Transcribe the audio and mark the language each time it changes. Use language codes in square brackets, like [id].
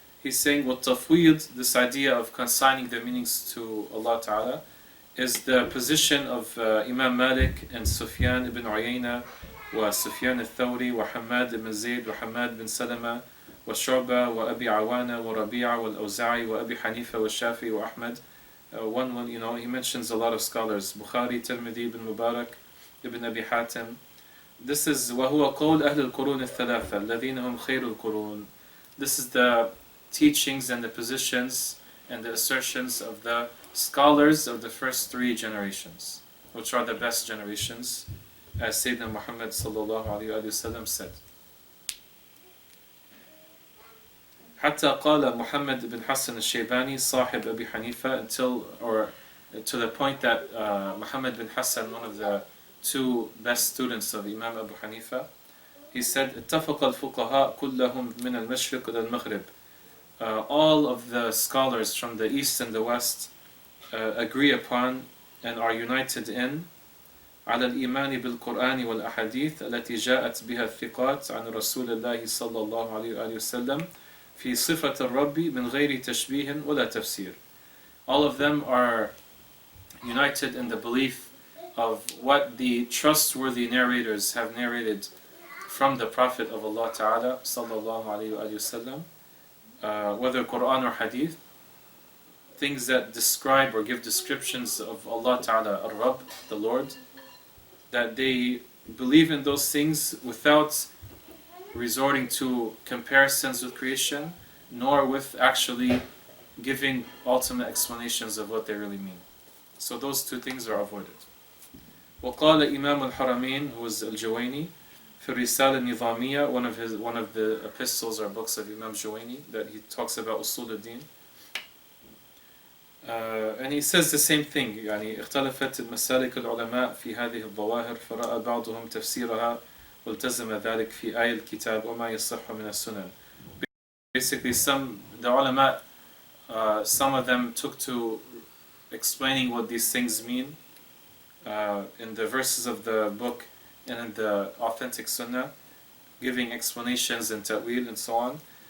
[en] He's saying, وَالتَّفْوِيض, this idea of consigning the meanings to Allah Ta'ala, is the position of Imam Malik and Sufyan ibn Uyayna, wa Sufyan al-Thawri, wa Hamad ibn Zayd, wa Hamad bin Salama, wa Shu'ba, wa Abi Awana, wa Rabi'a, wa al-Awza'i, wa Abi Hanifa, wa Shafi, wa Ahmad. He mentions a lot of scholars, Bukhari, Tirmidhi, ibn Mubarak, ibn Abi Hatim. This is [ar] وَهُوَ قَوْلُ أَهْلِ الْقُرُونِ الثَّلَاثَةِ الَّذِينَ هُمْ خَيْرُ الْقُرُونِ. [en] This is the teachings and the positions and the assertions of the scholars of the first three generations, which are the best generations, as Sayyidina Muhammad sallallahu alayhi wa sallam said. [ar] حتى قال محمد بن حسن الشيباني صاحب أبي حنيفة, [en] to the point that Muhammad bin Hassan, one of the two best students of Imam Abu Hanifa, he said, [ar] اتفق الفقهاء كلهم من المشرق إلى المغرب. [en] All of the scholars from the east and the west agree upon and are united in [ar] على الإيمان بالقرآن والأحاديث التي جاءت بها الثقات عن رسول الله صلى الله عليه وآله وسلم في صفة الرب من غير تشبيه ولا تفسير. [en] All of them are united in the belief of what the trustworthy narrators have narrated from the Prophet of Allah Ta'ala sallallahu alayhi wa sallam, whether Quran or Hadith, things that describe or give descriptions of Allah Ta'ala, Ar-Rabb, the Lord, that they believe in those things without resorting to comparisons with creation, nor with actually giving ultimate explanations of what they really mean. So those two things are avoided. [ar] وقال إمام الحرمين, [en] who is Al-Juwayni, [ar] في الرسالة النظامية, [en] one of the epistles or books of Imam Juwayni, that he talks about [ar] أصول الدين. [en] And he says the same thing, [ar] يعني اختلفت المسالك العلماء في هذه الظواهر فرأى بعضهم تفسيرها والتزم ذلك في آية الكتاب وما يصح من السنن. [en] Basically, the ulama, some of them took to explaining what these things mean in the verses of the book and in the authentic sunnah, giving explanations and ta'wil and so on.